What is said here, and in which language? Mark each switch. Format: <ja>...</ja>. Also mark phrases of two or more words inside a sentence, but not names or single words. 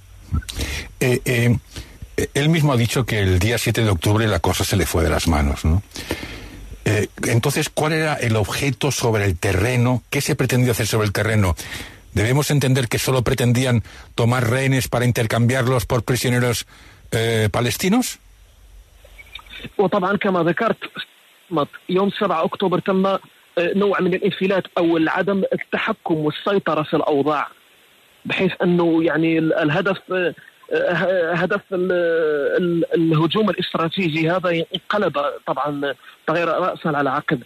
<es>Él mismo ha dicho que el día 7 de octubre la cosa se le fue de las manos, ¿no? Entonces, ¿cuál era el objeto sobre el terreno? ¿Qué se pretendió hacer sobre el terreno? ¿Debemos entender que solo pretendían tomar rehenes para intercambiarlos por prisioneros palestinos?</es> <ar>وطبعا كما ذكرت يوم 7 أكتوبر تم نوع من الانفلات أو العدم التحكم والسيطرة في الأوضاع، بحيث أنه يعني الهدف الهجوم الاستراتيجي هذا انقلب طبعا تغير رأسا على عقب.</ar>